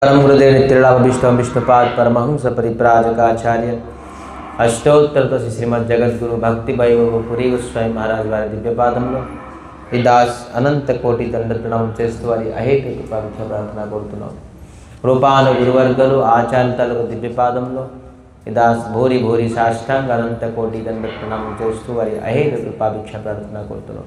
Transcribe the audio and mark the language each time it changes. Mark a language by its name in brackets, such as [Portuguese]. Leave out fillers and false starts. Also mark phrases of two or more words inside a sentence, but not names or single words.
[Sanskrit] परम गुरुदेव नित्यलाभ विष्णु विष्णुपाद परमहंस परिप्राजकाचार्य अष्टोत्तर श्रीमद जगद्गुरु भक्ति वैभव पुरी गोस्वामी महाराज [Telugu] वाరి దివ్యపాదంలో ఈ దాస్ అనంత కోటి దండ ప్రణామం చేస్తూ వారి అహేతుక పవిత్ర ప్రార్థన కోరుతున్నాం. రూపాను గురువర్గలు ఆచార్యులకు దివ్యపాదంలో ఈ దాస్ భూరి భూరి సాష్టాంగ అనంత కోటి దండ ప్రణామం చేస్తూ వారి అహేతుక పవిత్ర ప్రార్థన కోరుతున్నాం.